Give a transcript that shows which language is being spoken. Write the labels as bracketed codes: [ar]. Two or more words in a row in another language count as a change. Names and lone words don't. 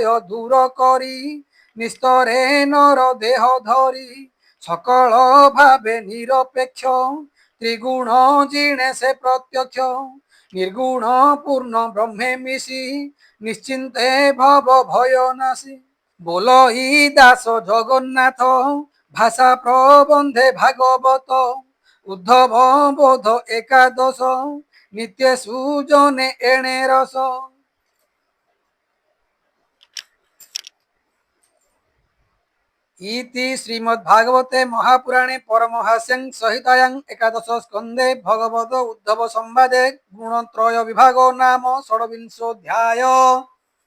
[or] ଦୂର କରି ନିସ୍ତରେ ନର ଦେହ ଧରି ସକଳ ଭାବେ ନିରପେକ୍ଷ ତ୍ରିଗୁଣ ଜିଣେ ସେ ପ୍ରତ୍ୟକ୍ଷ ନିର୍ଗୁଣ ପୂର୍ଣ୍ଣ ବ୍ରହ୍ମେ ମିଶି ନିଶ୍ଚିନ୍ତେ ଭବ ଭୟ ନାଶୀ ବୋଲ ଇ ଦାସ ଜଗନ୍ନାଥ ଭାଷା ପ୍ରବନ୍ଧେ ଭାଗବତ ଉଦ୍ଧବ ବୋଧ ଏକାଦଶ ନିତ୍ୟ ସୁଜନେ ଏଣେ ରସ [sa] इति श्रीमद्भागवते महापुराणे परमहास्यं संहितायां एकादश स्कन्धे भगवत उद्धव संवादे गुणत्रय विभागो नाम षड्विंशोऽध्याय।